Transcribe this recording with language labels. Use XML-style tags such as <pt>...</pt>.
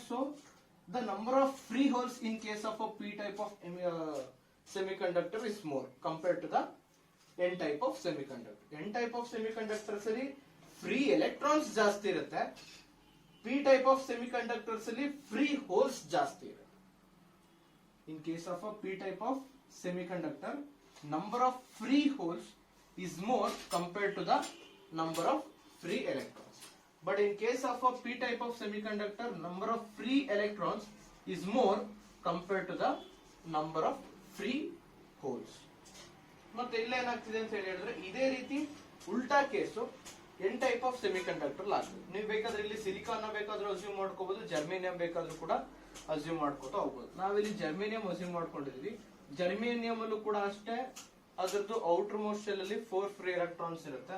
<en>So the number of free holes in case of a p type of semiconductor is more compared to the n type of semiconductor.</en> <kn>n type of semiconductors ಅಲ್ಲಿ free electrons ಜಾಸ್ತಿ ಇರುತ್ತೆ. p type of semiconductors ಅಲ್ಲಿ free holes ಜಾಸ್ತಿ ಇರುತ್ತೆ.</kn> <en>in case of a p type of semiconductor, number of free holes is more compared to the number of free electrons. But in case of a p type of semiconductor, number of free electrons is more compared to the number of free holes.</en> <kn>ಮತ್ತೆ ಇಲ್ಲ ಏನಾಗ್ತಿದೆ ಅಂತ ಹೇಳಿದ್ರೆ ಇದೇ ರೀತಿ ಉಲ್ಟಾ case n type of semiconductor ಆಗ್ತದೆ. ನೀವು ಬೇಕಾದ್ರೆ ಇಲ್ಲಿ ಸಿಲಿಕಾನ್ ಬೇಕಾದ್ರೂ ಅಸ್ಯೂಮ್ ಮಾಡ್ಕೋಬಹುದು, ಜರ್ಮೇನಿಯಂ ಬೇಕಾದ್ರೂ ಕೂಡ ಅಸ್ಯೂಮ್ ಮಾಡ್ಕೋತಾ ಹೋಗ್ಬೋದು. ನಾವಿಲ್ಲಿ ಜರ್ಮೇನಿಯಂ ಅಸ್ಯೂಮ್ ಮಾಡ್ಕೊಂಡಿದೀವಿ. ಜರ್ಮೇನಿಯಂ ಅಲ್ಲೂ ಕೂಡ ಅಷ್ಟೇ ಅದರದ್ದು ಔಟರ್ ಮೋಸ್ಟ್ ಶೆಲ್ ಅಲ್ಲಿ 4 ಫ್ರೀ ಎಲೆಕ್ಟ್ರಾನ್ಸ್ ಇರುತ್ತೆ.</kn>